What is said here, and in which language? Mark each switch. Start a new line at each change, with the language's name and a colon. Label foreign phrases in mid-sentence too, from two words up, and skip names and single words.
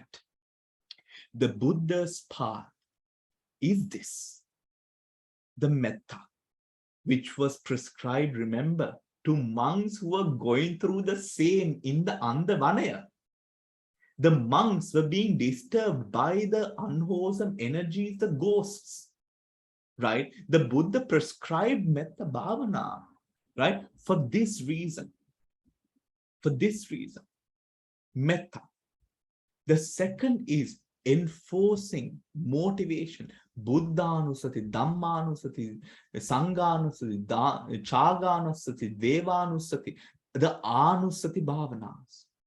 English: The Buddha's path is this, the metta, which was prescribed, remember, to monks who were going through the same in the Andavanaya. The monks were being disturbed by the unwholesome energies, the ghosts, right? The Buddha prescribed
Pali: metta bhavana,
English: right? For this reason. Metta. The second is enforcing motivation.
Pali: Buddhanusati, Dhammanusati, Sanghanusati, Chaganusati, Devanusati,
English: the
Pali: Anusati Bhavanas.